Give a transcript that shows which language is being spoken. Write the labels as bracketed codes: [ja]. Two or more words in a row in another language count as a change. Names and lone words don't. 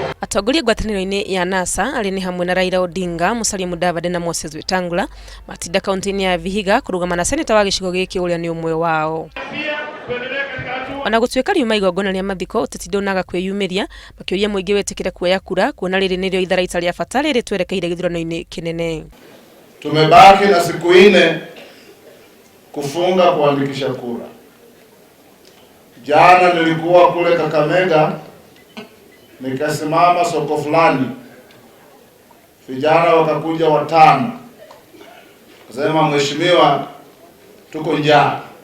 [ki] Atongoria ngwatanĩro-inĩ ya NASA arĩ ni hamwe na Raila Odinga, Musalia Mudavadi na Moses Wetangula matinda kaunti-inĩ ya Vihiga kurugama na seneta wa gĩcigo gĩkĩ ũrĩa nĩ ũmwe wao. Ona gũtuĩka riuma igongona rĩa mathiko ũteti ndũnaga kwĩyumĩria, makĩũria mũingĩ wetĩkĩre kuoya kura kuona rĩrĩ nĩrĩo itharaita rĩa bata rĩrĩ twerekeire gĩthurano-inĩ kĩnene. [sw] Tumebaki na siku 4 kufunga kuandikisha kura. Jana nilikuwa kule Kakamega, nikasimama soko fulani, vijana wakakuja 5, kusema mheshimiwa, tuko njaa.